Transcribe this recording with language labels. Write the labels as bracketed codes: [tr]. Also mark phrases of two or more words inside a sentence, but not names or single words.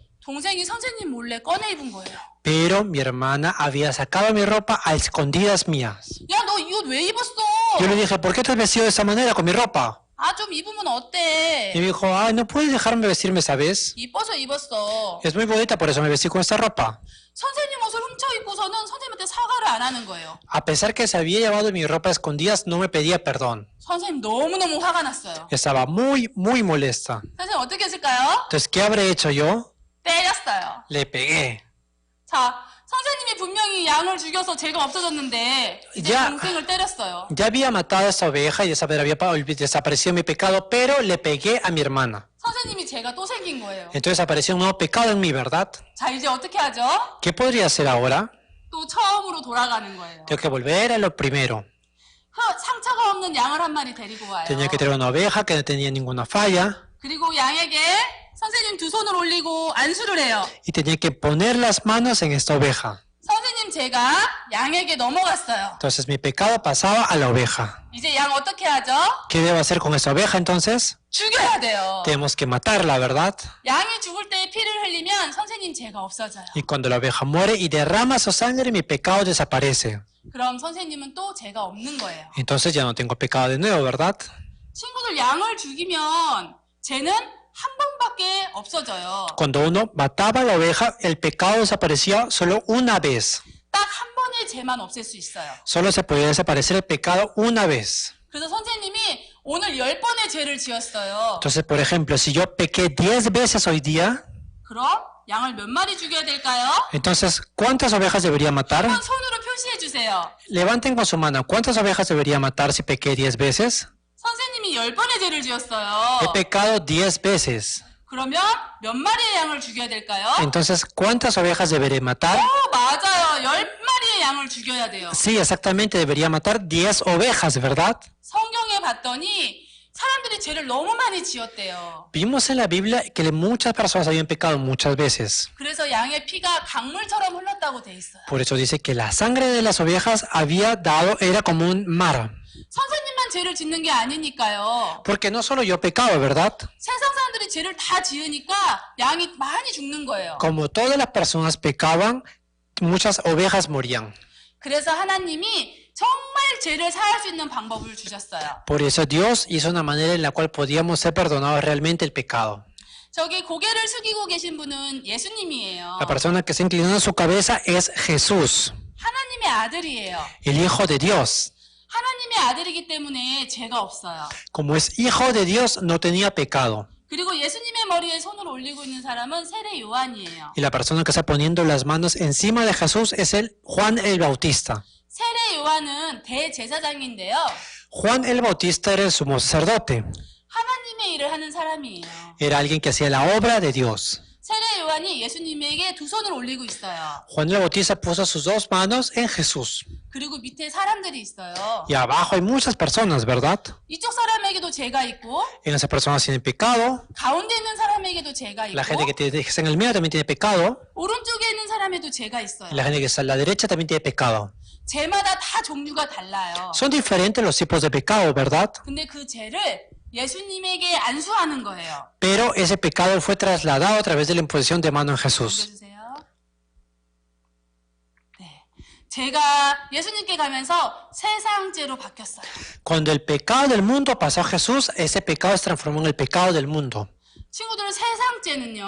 [ko] 동생이 선생님 몰래 꺼내 입은 거예요. [es] Pero mi hermana había sacado mi ropa a escondidas mías. [ko] 야, 너 이 옷 왜 입었어? [es] Yo le dije, ¿por qué te has vestido de esa manera con mi ropa? [ko] 아, 좀 입으면 어때? [es] Y me dijo, ay, ¿no puedes dejarme vestirme esa vez? [ko] 이뻐서 입었어. [es] Es muy bonita, por eso me vestí con esta ropa. [ko] 선생님 옷을 훔쳐 입고서는 선생님한테 사과를 안 하는 거예요. [es] A pesar que se había llevado mi ropa a escondidas, no me pedía perdón. [ko] 선생님 너무너무 화가 났어요. [es] Estaba muy molesta. [ko] 선생님 어떻게 했을까요? [es] Entonces, ¿qué habré hecho yo? [ko] 때렸어요. [es] Le pegué. [ko] 자, 선생님이 분명히 양을 죽여서 죄가 없어졌는데 이제 [es] Ya. [ko] 동생을 때렸어요. [es] Ya había matado a esa oveja y había desaparecido mi pecado, pero le pegué a mi hermana. [ko] 선생님이 죄가 또 생긴 거예요. [es] Entonces apareció un nuevo pecado en mí, ¿verdad? [ko] 자, 이제 어떻게 하죠? [es] ¿Qué podría hacer ahora? [ko] 또 처음으로 돌아가는 거예요. [es] Tengo que volver a lo primero. [ko] 상처가 없는 양을 한 마리 데리고 와요. [es] Tenía que tener una oveja que no tenía ninguna falla [ko] 그리고 양에게 선생님 두 손을 올리고 안수를 해요. [es] y tenía que poner las manos en esta oveja. [ko] 선생님 죄가 양에게 넘어갔어요. [es] Entonces mi pecado pasaba a la oveja. [ko] 이제 양 어떻게 하죠? [es] ¿Qué debo hacer con esa oveja entonces? [ko] 죽여야 돼요. [es] Tenemos que matarla, ¿verdad? [ko] 양이 죽을 때 피를 흘리면 선생님 죄가 없어져요. [es] Y cuando la oveja muere y derrama su sangre, mi pecado desaparece. [ko] 그럼 선생님은 또 죄가 없는 거예요. [es] Entonces ya no tengo pecado de nuevo, ¿verdad? [ko] 친구들 양을 죽이면 죄는 한 번밖에 없어져요. [es] Cuando uno mataba a la oveja, el pecado desaparecía solo una vez. [ko] 딱 한 번의 죄만 없앨 수 있어요. [es] Solo se podía desaparecer el pecado una vez. [ko] 그래서 선생님이 오늘 10번의 죄를 지었어요. [es] Entonces, por ejemplo, si yo pequé 10 veces hoy día, [ko] 그럼 양을 몇 마리 죽여야 될까요? [es] entonces, ¿cuántas ovejas debería matar? [ko] 한번 손으로 표시해 주세요. [es] Levanten con su mano, ¿cuántas ovejas debería matar si pequé 10 veces? [ko] 선생님이 10번의 죄를 지었어요. [es] He pecado 10 veces. [ko] 그러면 몇 마리의 양을 죽여야 될까요? Entonces, ¿cuántas ovejas debería matar? 맞아요. 10마리의 양을 죽여야 돼요. [es] Sí, exactamente, debería matar 10 ovejas, ¿verdad? [ko] 성경에 봤더니 사람들이 죄를 너무 많이 지었대요. [es] Vimos en la Biblia que muchas personas habían pecado muchas veces. [ko] 그래서 양의 피가 강물처럼 흘렀다고 돼 있어요. [es] Por eso dice que la sangre de las ovejas era como un mar. [ko] 선생님만 죄를 짓는 게 아니니까요. [es] Porque no solo yo pecaba, ¿verdad? [ko] 세상 사람들이 죄를 다 지으니까 양이 많이 죽는 거예요. [es] Como todas las personas pecaban, muchas ovejas morían. [ko] 그래서 하나님이 정말 죄를 사할 수 있는 방법을 주셨어요. [es] Por eso Dios hizo una manera en la cual podíamos ser perdonados realmente el pecado. [ko] 저기 고개를 숙이고 계신 분은 예수님이에요. [es] La persona que está inclinando su cabeza es Jesús, [ko] 하나님의 아들이에요. [es] el Hijo de Dios. [ko] 하나님의 아들이기 때문에 죄가 없어요. [es] Como es Hijo de Dios, no tenía pecado. [ko] 그리고 예수님의 머리에 손을 올리고 있는 사람은 세례 요한이에요. [es] Y la persona que está poniendo las manos encima de Jesús es Juan el Bautista. [ko] 세례 요한은 대제사장인데요. [es] Juan el Bautista era el sumo sacerdote. [ko] 하나님의 일을 하는 사람이에요. [es] Era alguien que hacía la obra de Dios. [ko] 세례 요한이 예수님에게 두 손을 올리고 있어요. [es] Juan el Bautista puso sus dos manos en Jesús. [ko] 그리고 밑에 사람들이 있어요. [es] Y abajo hay muchas personas, ¿verdad? [ko] 이쪽 사람에게도 죄가 있고 [es] En esas personas tienen pecado. [ko] 가운데 있는 사람에게도 죄가 [es] La gente [ko] 있고 [es] que está en el medio también tiene pecado. [ko] 오른쪽에 있는 사람에도 죄가 있어요. [es] Y la gente que está a la derecha también tiene pecado. [ko] 죄마다 다 종류가 달라요. [es] Son diferentes los tipos de pecado, ¿verdad? [ko] 근데 그 죄를 예수님에게 안수하는 거예요. [es] Pero ese pecado fue trasladado a través de la imposición de mano en Jesús. [ko] 넘겨주세요. 네, 죄가 예수님께 가면서 세상 죄로 바뀌었어요. [es] Cuando el pecado del mundo pasó a Jesús, ese pecado se transformó en el pecado del mundo. [ko] 친구들 세상 죄는요.